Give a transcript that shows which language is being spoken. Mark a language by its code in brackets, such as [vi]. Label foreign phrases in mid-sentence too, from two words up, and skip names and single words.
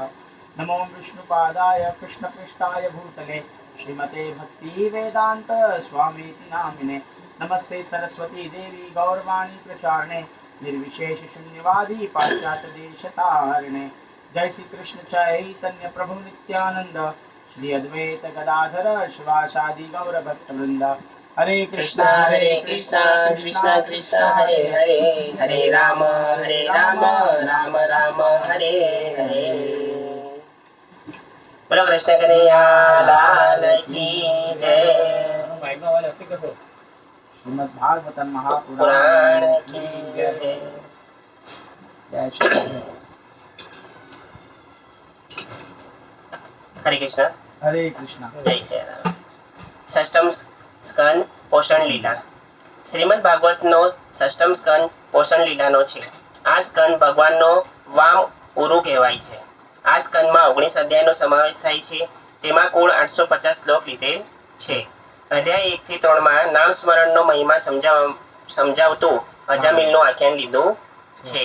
[sa] नमो विष्णुपादाय कृष्णपृष्ठाय भूतले श्रीमते भक्तिवेदान्त स्वामीति नामिने नमस्ते सरस्वती देवी गौरवाणी प्रचारणे निर्विशेष शून्यवादी पाश्चात्य देशतारिणे। जय श्री कृष्ण चैतन्य प्रभु नित्यानंद श्री अद्वैत गदाधर शिवासादि गौर भक्तवृंद हरे कृष्णा कृष्णा कृष्णा कृष्णा हरे हरे हरे राम राम राम हरे हरे। [hi] बोलो कृष्ण कन्हैया लाल की जय। श्रीमद् भागवतम पुराण महापुराण की की जय। जय श्री कृष्ण। हरे कृष्ण हरे कृष्णा। जय श्री राम। [gu] षष्टम સ્કંદ પોષણ લીલા શ્રીમદ ભાગવતનો ષષ્ટમ સ્કંદ પોષણ લીલાનો છે। આ સ્કંદ ભગવાનનો વામ ઉરુ કહેવાય છે। આ સ્કંદમાં 19 અધ્યાયનો સમાવેશ થાય છે। તેમાં કુલ 850 શ્લોક લીધેલ છે। અધ્યાય 1 થી 3 માં નામ સ્મરણનો મહિમા સમજાવતું અજામિલનું આખ્યાન લીધું છે।